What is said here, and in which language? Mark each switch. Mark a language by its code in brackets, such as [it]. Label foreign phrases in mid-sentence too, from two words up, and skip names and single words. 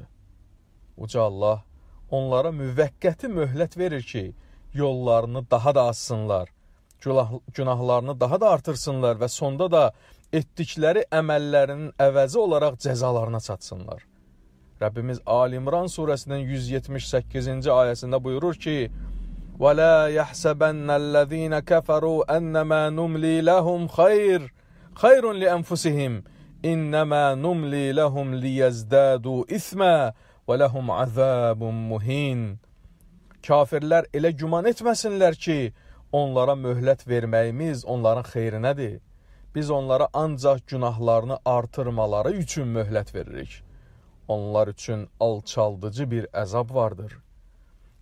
[az] Uca Allah onlara müvəqqəti möhlət verir ki, yollarını daha da azsınlar, günahlarını daha da artırsınlar və sonda da etdikləri əməllərinin əvəzi olaraq cəzalarına çatsınlar. Rəbbimiz Ali-İmran surəsinin 178-ci ayəsində buyurur ki, [ar] وَلَا يَحْسَبَنَّ الَّذ۪ينَ كَفَرُوا أَنَّمَا نُمْلِي لَهُمْ خَيْرٌ لِأَنْفُسِهِمْ إِنَّمَا نُمْلِي لَهُمْ لِيَزْدَادُوا إِثْمًا وَلَهُمْ عَذَابٌ مُهِينٌ. [az] Kafirlər elə güman etməsinlər ki, onlara möhlət verməyimiz onların xeyrinədir. Biz onlara ancaq günahlarını artırmaları üçün möhlət veririk. Onlar üçün alçaldıcı bir əzab vardır.